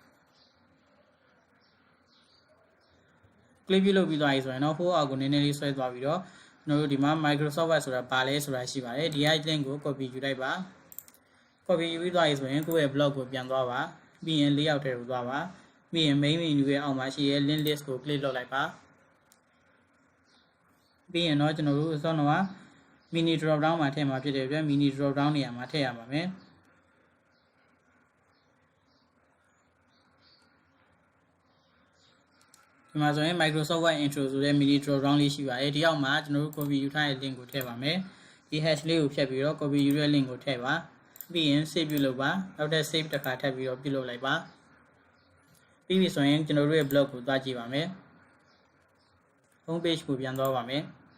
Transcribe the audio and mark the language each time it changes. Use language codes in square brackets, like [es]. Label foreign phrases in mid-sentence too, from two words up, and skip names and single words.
[my] click ပြုလုပ်ပြီးသွားပြီဆိုရင်တော့ဟိုအောက်ကိုနည်းနည်းလေးဆွဲသွားပြီးတော့ကျွန်တော်တို့ဒီမှာ Microsoft Word ဆိုတာဘာလဲဆိုတာရှိပါတယ်ဒီ link ကို copy ယူလိုက်ပါ copy ယူပြီးသွားပြီဆိုရင်ကိုယ့်ရဲ့ blog ကိုပြန်သွားပါပြီးရင် layout ထဲကိုသွားပါပြီးရင် [en] main menu [my] ရဲ့အောက်မှာရှိတဲ့ [en] link list [my] ကို click လုပ်လိုက်ပါ ပြီးရင်တော့ကျွန်တော်တို့အစောတော့ [en] mini drop down [my] မှာထည့်မှာဖြစ်တဲ့အတွက် [en] mini drop down [my] နေရာမှာထည့်ရပါမယ် ဒီမှာဆိုရင် Microsoft Word intro ဆိုတဲ့ [en] mini drop down [my] လေးရှိပါတယ်ဒီအောက်မှာကျွန်တော်တို့ copy ယူထားတဲ့ link ကိုထည့်ပါမယ်ဒီ hash လေးကိုဖြတ်ပြီးတော့ copy ယူတဲ့ link ကိုထည့်ပါပြီးရင် save ပြုလုပ်ပါနောက်ထပ် save တစ်ခါထပ်ပြီးတော့ပြုလုပ်လိုက်ပါပြီးပြီဆိုရင်ကျွန်တော်တို့ရဲ့ blog ကိုသွားကြည့်ပါမယ် [en] home page [my] ကိုပြန်သွားပါမယ်